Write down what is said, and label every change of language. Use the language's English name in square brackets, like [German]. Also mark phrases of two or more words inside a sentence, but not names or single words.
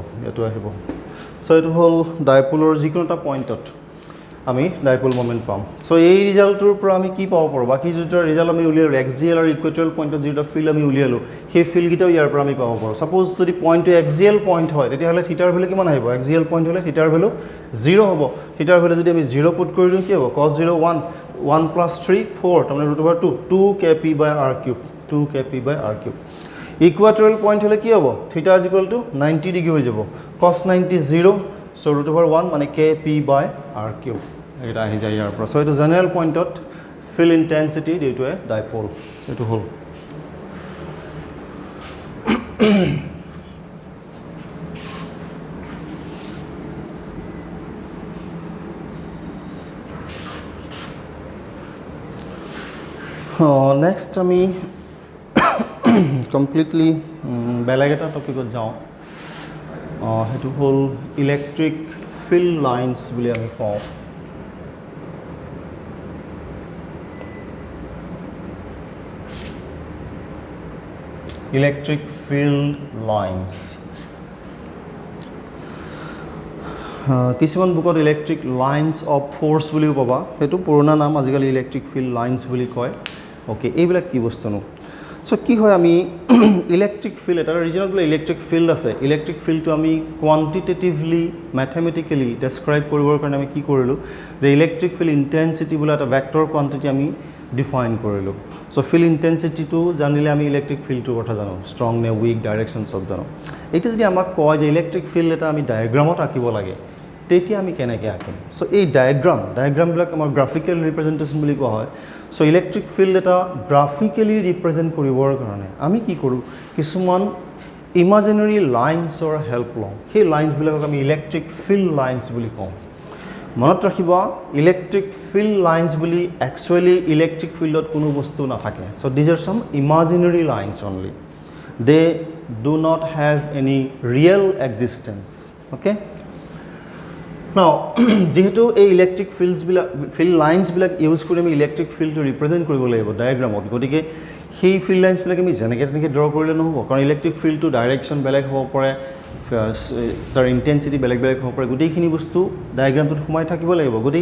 [Assamese] এইটো আহিব so eto hol dipole jikono ta point ot আমি ডাইপোল মোমেন্ট পাম সো এই রিজাল্টৰ পৰা আমি কি পাব পাৰো বাকি যেটা ৰিজাল্ট আমি উলিয়ালো এক্সিয়েল আৰু ইকুৱেটৰিয়েল পইণ্টত যেটা ফিল্ড আমি উলিয়ালো সেই ফিল্ড গিটাও ইয়াৰ পৰা আমি পাব পাৰো সাপোজ যদি পইণ্টটো এক্সিয়েল পইণ্ট হয় তেতিয়া হলে থিটাৰ ভ্যালু কিমান আহিব এক্সিয়েল পইণ্ট হলে থিটাৰ ভ্যালু 0 হ'ব থিটাৰ ভ্যালু যদি আমি 0 পুট কৰি দিও কি হ'ব cos 0 1 1 plus 3 4 তাৰমানে √2 2kp by r cube 2kp by r cube ইকুৱেটৰিয়েল পইণ্ট হলে কি হ'ব থিটা [English] is equal to [Assamese] 90 ডিগ্ৰী হৈ যাব cos 90 0 so √1 মানে kp by r cube এটা আহি যায় ইয়াৰ পৰা সো এটা জেনাৰেল পইণ্টত [English] field intensity due to a dipole [Assamese] এটো হল next আমি completely বেলেগ এটা টপিকত যাও হেতু হল ইলেক্ট্ৰিক [English] field lines [Assamese] বুলি আমি কওঁ [English] electric field lines [Assamese] কিছুমান বুকত ইলেক্ট্ৰিক লাইন্স অফ ফোর্স বুলিও পাবা হেতু পুৰণা নাম আজিকালি ইলেক্ট্ৰিক ফিল্ড লাইন্স বুলি কয় ওকে এইবিলাক কি বস্তুনো সো কি হয় আমি ইলেক্ট্ৰিক ফিল্ড এটা ৰিজনত বলে ইলেক্ট্ৰিক ফিল্ড আছে ইলেক্ট্ৰিক ফিল্ডটো আমি কোয়ান্টিটেটিভলি ম্যাথমেটিক্যালি ডেসক্ৰাইব কৰিবৰ কাৰণে আমি কি কৰিলো যে ইলেক্ট্ৰিক ফিল্ড ইন্টেন্সিটি বলে এটা ভেক্টৰ কোয়ান্টিটি আমি ডিফাইন কৰিলো সো ফিল্ড ইন্টেন্সিটি টু জানিলে আমি ইলেক্ট্ৰিক ফিল্ডৰ কথা জানো স্ট্ৰং নে উইক ডাইৰেকশন সব জানো এটা যদি আমাক কয় যে ইলেক্ট্ৰিক ফিল্ড এটা আমি ডায়াগ্ৰামত আঁকিব লাগে তেতিয়া আমি কেনেকৈ আঁকিম সো এই ডায়াগ্ৰামবিলাক আমাৰ গ্ৰাফিকেল ৰিপ্ৰেজেণ্টেশ্যন বুলি কোৱা হয় সো ইলেক্ট্ৰিক ফিল্ড এটা গ্ৰাফিকেলি ৰিপ্ৰেজেণ্ট কৰিবৰ কাৰণে আমি কি কৰোঁ কিছুমান ইমাজিনাৰী লাইন্সৰ হেল্প লওঁ সেই লাইন্সবিলাকক আমি ইলেক্ট্ৰিক ফিল্ড লাইন্স বুলি কওঁ মনত ৰাখিবা ইলেক্ট্ৰিক ফিল্ড লাইন্স বুলি একচুৱেলি ইলেক্ট্ৰিক ফিল্ডত কোনো বস্তু নাথাকে সো [English] these are some imaginary lines only they do not have any real existence okay now [Assamese] যেহেতু এই ইলেক্ট্ৰিক ফিল্ড লাইন্সবিলাক ইউজ কৰি আমি ইলেক্ট্ৰিক ফিল্ডটো ৰিপ্ৰেজেণ্ট কৰিব লাগিব ডায়াগ্ৰামত গতিকে সেই ফিল্ড লাইন্সবিলাক আমি যেনেকৈ তেনেকৈ ড্ৰ কৰিলে নহ'ব কাৰণ ইলেক্ট্ৰিক ফিল্ডটো ডাইৰেকশ্যন বেলেগ হ'ব পাৰে তাৰ ইণ্টেনচিটি বেলেগ বেলেগ হ'ব পাৰে গোটেইখিনি বস্তু ডায়াগ্ৰামটোত সোমাই থাকিব লাগিব গতিকে